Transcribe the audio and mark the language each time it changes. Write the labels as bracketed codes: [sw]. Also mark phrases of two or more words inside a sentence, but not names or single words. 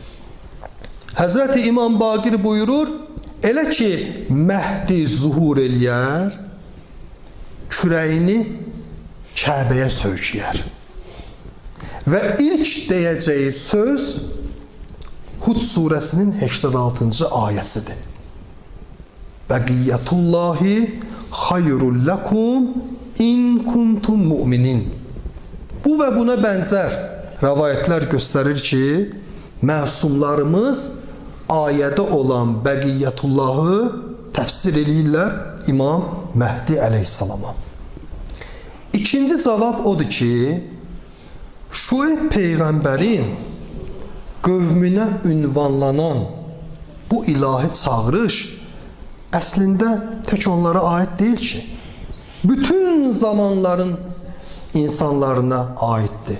[az] Həzrəti İmam Baqir buyurur, elə ki Məhdi zuhur eləyər, kürəyini Kəbəyə söykəyər. Və ilk deyəcəyi söz Hud surəsinin 86-cı ayəsidir. [ar] بقية الله خير لكم إن كنتم مؤمنين. [az] Bu və buna bənzər rəvayətlər göstərir ki, məsumlarımız ayədə olan Bəqiyyətullahı təfsir eləyirlər İmam Məhdi əleyhissalama. İkinci cavab odur ki, Şuayb peyğəmbərin qövmünə ünvanlanan bu ilahi çağırış əslində tək onlara aid deyil ki, bütün zamanların insanlarına aiddir.